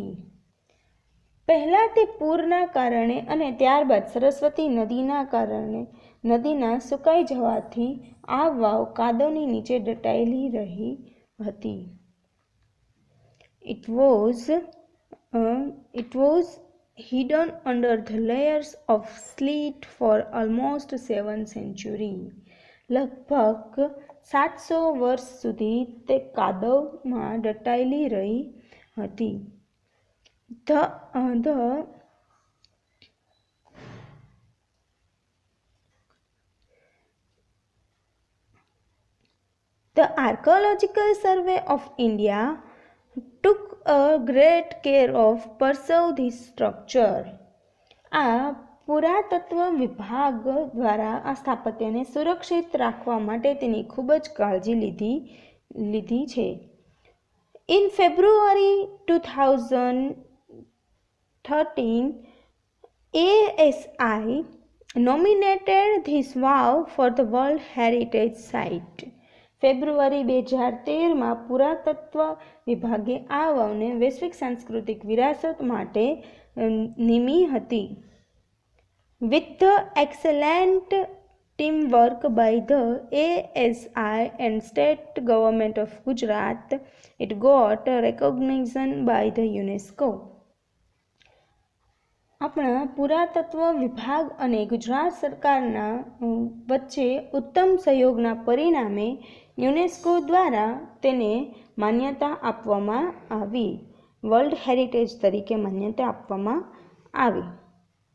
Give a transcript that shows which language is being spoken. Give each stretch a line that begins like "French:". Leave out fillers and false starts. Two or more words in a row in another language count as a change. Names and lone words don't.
Gujarati: પહેલા તે પૂરના કારણે અને ત્યારબાદ સરસ્વતી નદીના સુકાઈ જવાથી આ વાવ કાદવની નીચે દટાયેલી રહી હતી.
English: It was hidden under the layers of sleet for almost 7 centuries.
Gujarati: લગભગ 700 વર્ષ સુધી તે કાદવમાં દટાયેલી રહી હતી.
English: The Archaeological Survey of India took a great care of preserve this structure.
Gujarati: આ પુરાતત્વ વિભાગ દ્વારા આ સ્થાપત્યને સુરક્ષિત રાખવા માટે તેની ખૂબ જ કાળજી લીધી છે.
English: In February 2013, ASI nominated this wow for the World Heritage Site.
Gujarati: ફેબ્રુઆરી 2013માં પુરાતત્વ વિભાગે આ વાવને વૈશ્વિક સાંસ્કૃતિક વિરાસત માટે નિમી હતી.
English: With the excellent teamwork by the ASI and State Government of Gujarat, it got recognition by the UNESCO.
Gujarati: આપણા પુરાતત્વ વિભાગ અને ગુજરાત સરકારના વચ્ચે ઉત્તમ સહયોગના પરિણામે યુનેસ્કો દ્વારા તેને માન્યતા આપવામાં આવી.
English: World Heritage
Gujarati: તરીકે માન્યતા આપવામાં આવી.